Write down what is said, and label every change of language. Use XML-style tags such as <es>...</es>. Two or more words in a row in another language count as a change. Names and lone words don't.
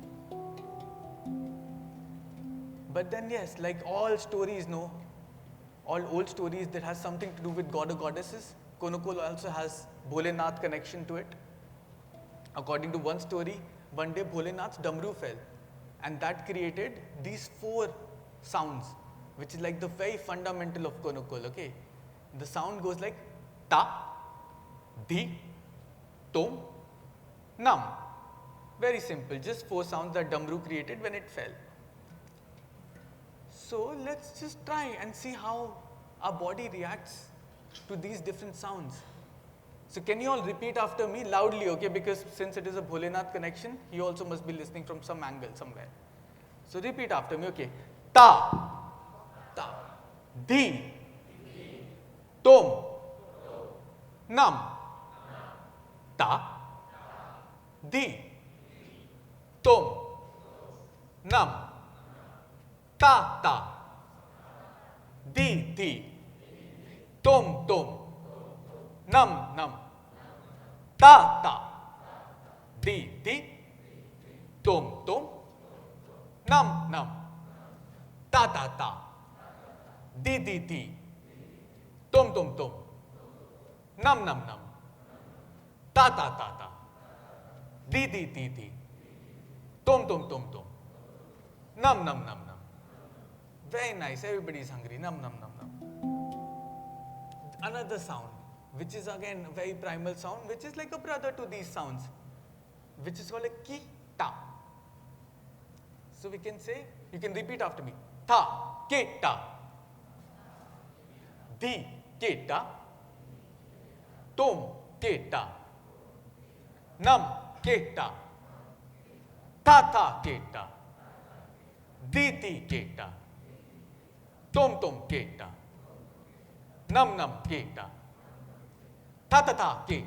<en>But then yes, like all stories, no, all old stories that has something to do with god or goddesses, Konakol also has Bholenath connection to it. According to one story, one day Bholenath's Damru fell, and that created these 4 sounds, which is like the very fundamental of Konakol, okay? The sound goes like ta, di, tom, nam. Very simple, just 4 sounds that Damru created when it fell. So let's just try and see how our body reacts to these different sounds. So can you all repeat after me loudly, okay? Because since it is a Bholenath connection, he also must be listening from some angle somewhere. So repeat after me, okay? Ta, ta, di, tom, nam, ta, di, tom, nam, ta, ta, di, tom, tom, nam, nam, ta, ta, di, tom, tom, nam, nam, ta, ta, di, tom, tom, tom, nam, nam, nam, ta, ta, di, tom, tom, tom, tom, nam, nam, nam, nam. Very nice, everybody is hungry, nam, nam, nam, nam. Another sound, which is again a very primal sound, which is like a brother to these sounds, which is called a ki, ta. So we can say, you can repeat after me, tha, ke, ta, di, ke, ta, tom, ke, ta, nam, ke, ta, ta, ke, ta, di, ke, ta, tom, ke, ta, nam, ke, ta, ta, ke,</en>